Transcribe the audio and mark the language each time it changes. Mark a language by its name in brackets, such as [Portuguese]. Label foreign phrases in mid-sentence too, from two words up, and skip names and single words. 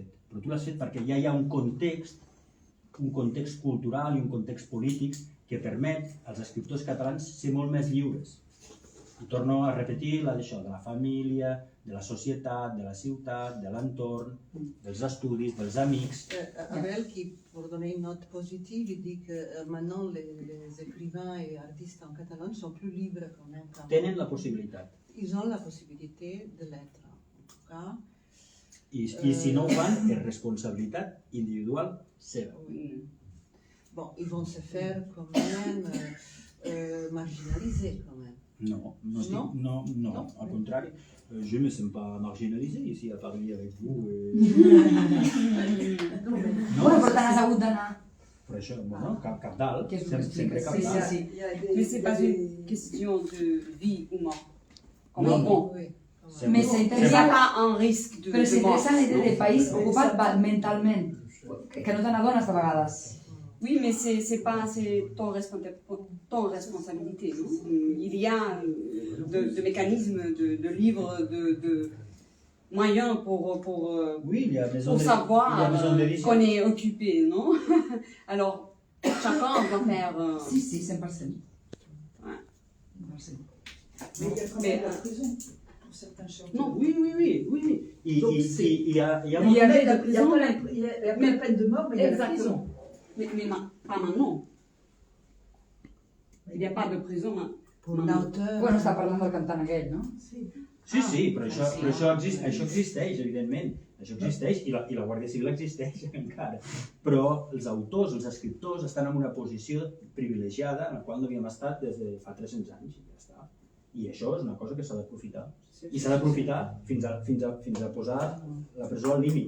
[Catalan] Però tu l'has fet perquè ja hi ha un context cultural i un context polític que permet als escriptors catalans ser molt més lliures. I torno a repetir d'això, de la família, de la societat, de la ciutat, de l'entorn, dels estudis, dels amics. [French] Abel, pour donner une note positive, il dit que maintenant les écrivains et artistes en catalan sont plus libres quand même. [Catalan] Tenen la possibilitat. [French] Ils ont la possibilité de l'être, en tout cas. [Catalan] I si no ho fan, és responsabilitat individual seva. [French] Bon, ils vont se faire quand même marginaliser quand même. Non, au contraire, je ne me sens pas marginalisé ici à parler avec vous. [Catalan] Bueno, per tant has hagut d'anar. Per això, bueno, cap dalt, sempre cap Sí, dalt. sí. [French] Mais c'est pas une question de vie ou mort. Non, Bon. Mais c'est Il n'y a [Catalan] interessant, [French] pas un risque de [Catalan] però és [French] mort. [Catalan] interessant l'idea de país ocupat mentalment, que no te n'adones de vegades. [French] Oui, mais c'est ton responsabilité. Non? Il y a de mécanismes, de livres, de moyens pour savoir qu'on est occupé, non? Alors, chacun doit faire... [Catalan] Sí, 100%. [French] Ouais. [Catalan] 100%. [French] Mais il y a quand même la prison pour certains chanteurs. Non, Oui. Il y a Il y avait la prison, Il y a pas la peine de mort, mais il y a la prison. mais pas maintenant. Il n'y a pas de prison. Pour l'auteur. [Catalan] Bueno, està parlant del cantant aquell, no? Sí, però això existeix, evidentment. Això existeix i la Guàrdia Civil existeix encara. Però els autors, els escriptors, estan en una posició privilegiada en la qual no havíem estat des de fa 300 anys. I ja està. I això és una cosa que s'ha d'aprofitar. I s'ha d'aprofitar fins a posar la presó al límit.